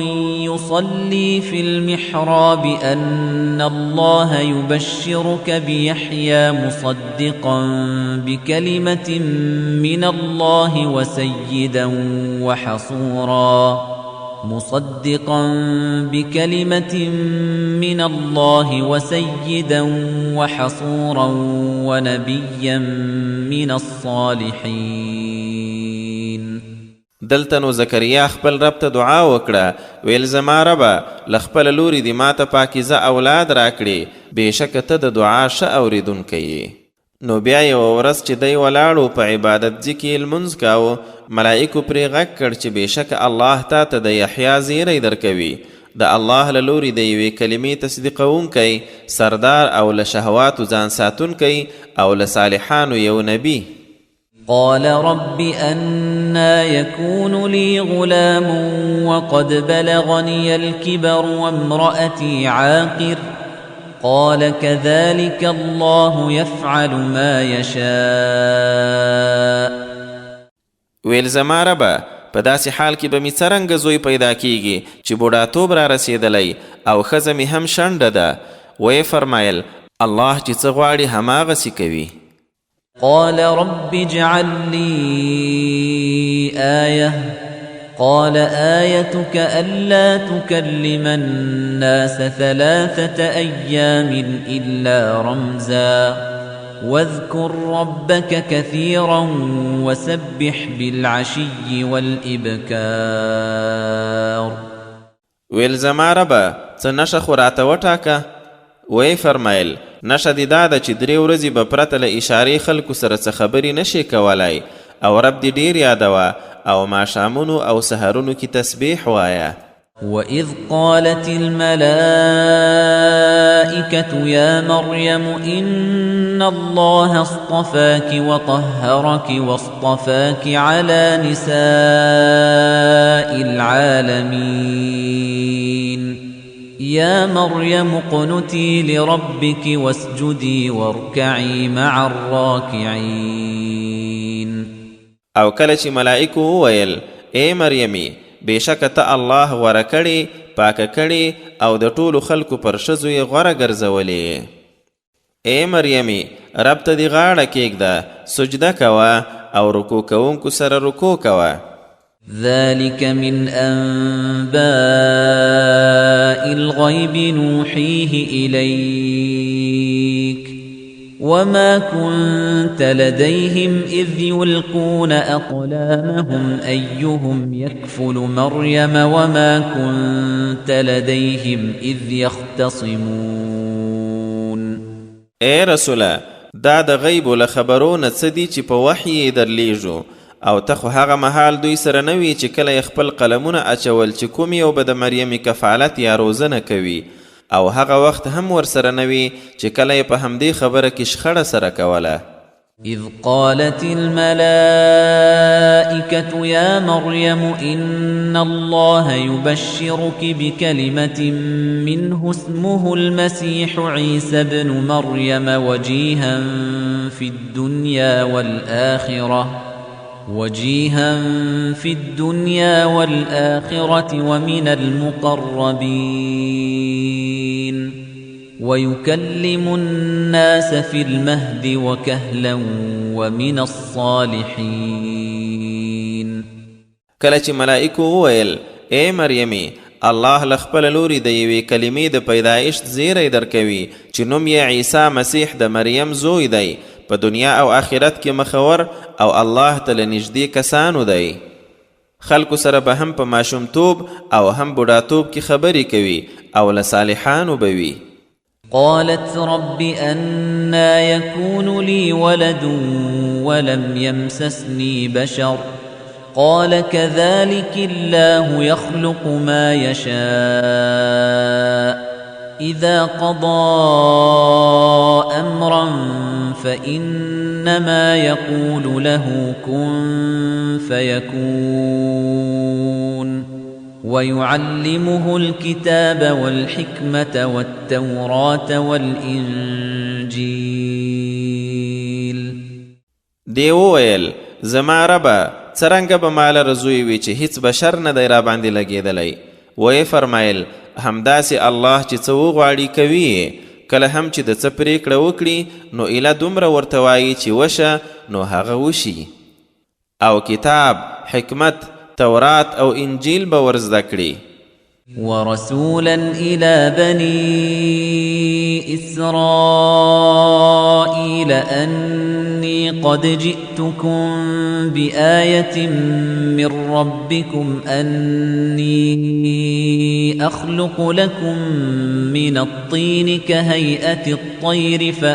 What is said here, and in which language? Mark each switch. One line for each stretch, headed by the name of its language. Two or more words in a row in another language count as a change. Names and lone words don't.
Arabic: يصلي في المحراب أن الله يبشرك بيحيى مصدقا بكلمة من الله وسيدا وحصورا ونبيا من الصالحين.
Pashto: دلته نو زکریا خپل رب ته دعا وکړه. ویل زما ربه له خپله لورې دې ماته پاکیزه اولاد راکړې، بېشکه ته د دعا ښه اورېدونکی یې. نو بیا یوه ورځ چې دی ولاړو په عبادت ځي کې لمونځ کاوه، ملایکو پرې غږ کړ چې بېشکه الله تا ته د یحیا زیری درکوي، د الله له لورې د یوې کلمې تصدیقونکی، سردار او له شهواتو ځان ساتونکی او له صالحانو یو نبی.
Arabic: قال رب أنا يكون لي غلام وقد بلغني الكبر وامرأتي عاقر قال كذلك الله يفعل ما يشاء.
Pashto: ویل زما ربه په داسې حال کې به مې څرنګه زوی پیدا کیږي چې بوډاتوب را رسېدلی او ښځه مې هم شنډه ده. ویې فرمایل الله چې څه غواړي هماغسې کوي.
Arabic: قال رب اجعل لي آية قال آيتك ألا تكلم الناس 3 أيام إلا رمزا واذكر ربك كثيرا وسبح بالعشي والإبكار.
Pashto: ویل زما ربه څه نښه خو راته وټاکه. وی فرمایل نښه دې دا ده چې 3 ورځې به پرته له اشارې خلکو سره څه خبرې نشي کولی او رب دې ډېر یادوه او ماښامونو او سهرونو کې تسبیح وایه.
Arabic: وَإِذْ قَالَتِ الْمَلَائِكَةُ يَا مَرْيَمُ إِنَّ اللَّهَ اصْطَفَاكِ وَطَهَّرَكِ وَاصْطَفَاكِ عَلَى نِسَاءِ الْعَالَمِينَ يَا مَرْيَمُ اقْنُتِي لِرَبِّكِ وَاسْجُدِي وَارْكَعِي مَعَ الرَّاكِعِينَ.
Pashto: او کله چې ملائکو وویل ای مریمي بېشکه ته الله غوره کړې، پاکه کړې او د ټولو خلکو پر ښځو یې غوره ګرځولې. ای مریمي رب ته دې غاړه کېږده، سجده کوه او رکوع کوونکو سره رکوع کوه.
Arabic: ذلك من أنباء الغيب نوحيه إليك وما كنت لديهم إذ يلقون أقلامهم أيهم يكفل مريم وما كنت لديهم إذ يختصمون.
Pashto: اے رسوله، دا د غیب له خبرونه څه دي چې په وحی درلیږو، او ته خو هغه مهال دوی سره نه وي چې کله خپل قلمونه اچول چې کوم یو به د مریم کفالت یا روزنه کوي، او هغه وخت هم ورسره نه وي چې کله په همدې خبره کې شخړه سره کوله.
Arabic: إذ قالت الملائكة يا مريم إن الله يبشرك بكلمة منه اسمه المسيح عيسى ابن مريم وجيها في الدنيا والآخرة ومن المقربين ويكلم الناس في المهد وكهلا ومن الصالحين.
Pashto: کله چې ملائکو وویل اے مریمی، الله له خپل لوري د یوې کلمې د پیدایښت زیری درکوي چې نوم یې عیسی مسیح د مریم زوی دی، په دنیا او آخرت کې مخور او الله ته له نږدې کسانو دی. خلکو سره به هم په ماشومتوب او هم بوډاتوب کې خبرې کوي او له صالحانو به وي.
Arabic: قالت رب أنا يكون لي ولد ولم يمسسني بشر قال كذلك الله يخلق ما يشاء إذا قضى أمرا فإنما يقول له كن فيكون ويعلمه الكتاب والحكمة والتوراة والإنجيل.
Pashto: دی وویل زما ربه څرنګه به ماله رزوی وي چې هیڅ بشر نه دی را باندې لګېدلی. ویې فرمایل همداسې الله چې څه وغواړي کوي، کله هم چې د څه پرېکړه وکړي نو ایله دومره ورته وایي چې وشه نو هغه وشي، او کتاب، حکمت، تورات او انجیل به ورزده کړي.
Arabic: ورسولا إلى بني إسرائيل أني قد جئتكم بآية من ربكم أني أخلق لكم من الطين كهيئة الطير